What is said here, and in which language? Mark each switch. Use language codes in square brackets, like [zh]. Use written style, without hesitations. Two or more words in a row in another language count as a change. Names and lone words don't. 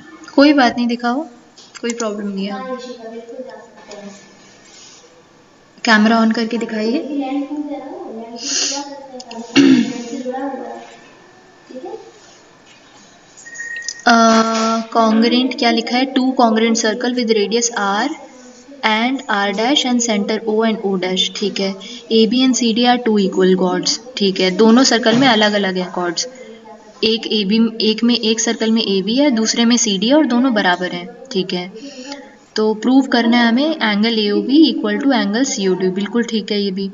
[hi] कोई बात नहीं, दिखाओ, कोई प्रॉब्लम नहीं है। [en] camera on [hi] करके दिखाइए। कॉन्ग्रेंट क्या लिखा है? [en] 2 congruent circle with radius r and r dash and center o and o dash। [hi] ठीक है। [en] A B and C D are 2 equal chords. [hi] ठीक है, दोनों सर्कल में अलग अलग है कॉर्ड्स। एक ए बी, एक सर्कल में ए बी है, दूसरे में सी डी है और दोनों बराबर हैं। ठीक है, तो प्रूव करना है हमें [en] angle A O B equal to angle C O D. [hi] बिल्कुल ठीक है ये भी।